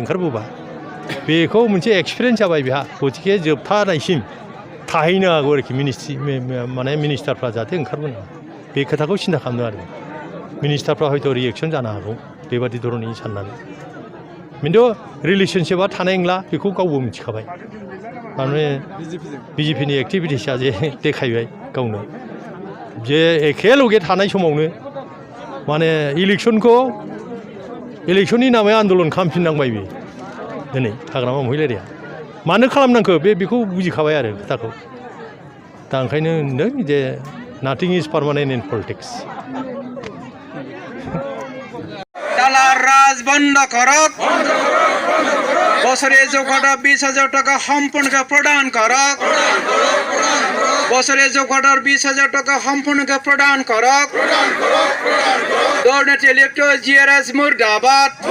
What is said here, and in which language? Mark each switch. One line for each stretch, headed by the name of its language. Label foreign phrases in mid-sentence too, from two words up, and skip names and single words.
Bodo: ओंखारबोबा बेखौ मोनसे एक्सपिरियेन्स जाबाय बेहा गतिके जोबथानायसिम थाहैनो हागौ आरोखि माने मिनिस्टारफ्रा जाहाथे ओंखारबोनो बे खोथाखौ सिन्था खालामदों आरो मिनिस्टारफ्रा हयथ' रिएक्सन जानो हागौ बेबादि धरननि साननानै खिन्थु रिलेसनशिपआ थानाय नंला बेखौ गावबो मिथिखाबाय माने BJPनि एक्टिभिटिसआ जे देखायबाय गावनो जे एखे लगे थानाय समावनो माने इलेक्सनखौ इलेक्शननि नामै आन्दलन खालामफिननांबाय बे दिनै हाग्रामा महिलारिया मानो खालामनांखो बेखौ बुजिखाबाय आरो खोथाखौ दा ओंखायनो होनदों जे
English: nothing is permanent in politics
Assamese: টালার রাজ বন্ধ করক বছরে যোগ্যতা 20,000 টাকা সম্পূর্ণকে প্রদান করক বছরে যোগ্যতার 20,000 টাকা সম্পূর্ণকে প্রদান করক দুর্নীতি লিপ্ত জিআরএস মুর্দাবাদ